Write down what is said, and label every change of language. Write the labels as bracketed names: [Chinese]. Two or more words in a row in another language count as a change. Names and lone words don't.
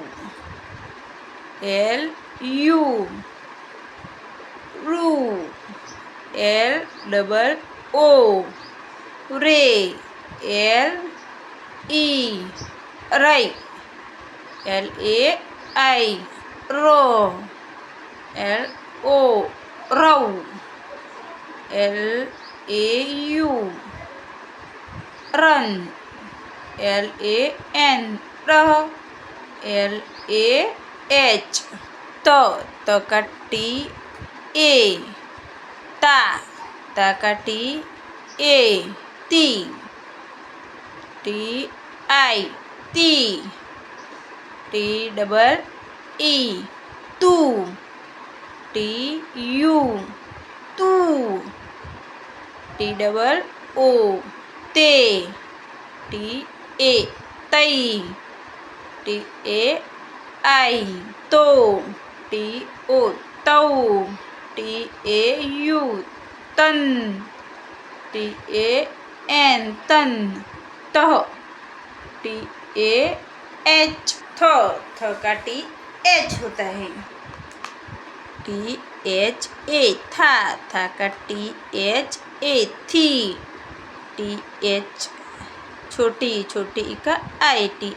[Hindi] एल यू, रू, एल डबल ओ, रे, एल ई, राई, एल ए आई, रो, एल ओ, रौ, एल ए यू, रन, एल ए एन, रह, एल ए एच, त का टी ए, ता, ता का टी ए, ती, टी आई, ती, टी डबल ई, तू, टी यू, तू, टी डबल ओ, ते, टी ए, तई, टी ए आई, तो, टी ओ, तौ, टी ए यू, तन, टी ए एन, तन, तह, टी ए एच, थ, थ का टी एच होता है, टी एच ए, था का टी एच ए, थी, टी एच छोटी छोटी ई का आई, टी